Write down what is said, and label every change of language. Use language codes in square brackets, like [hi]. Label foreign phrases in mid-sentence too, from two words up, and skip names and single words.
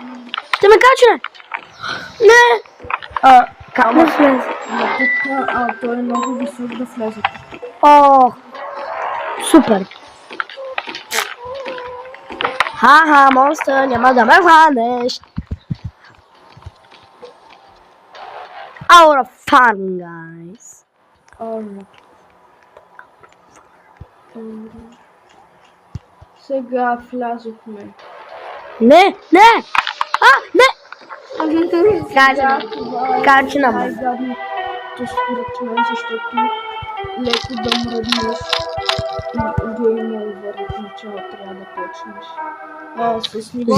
[bg] Ще ме качне! Не! Как не влезе? Но тук той е много висок да влезе. О! Супер! Ха-ха, монстър, няма да ме хванеш! [en] Our fun, guys! [bg] Сега влязохме. Не! Не! Качна ме. Най-гадното според мен, защото леко да мръднеш и [en] game over [bg] от начало трябва да почнеш. С нивото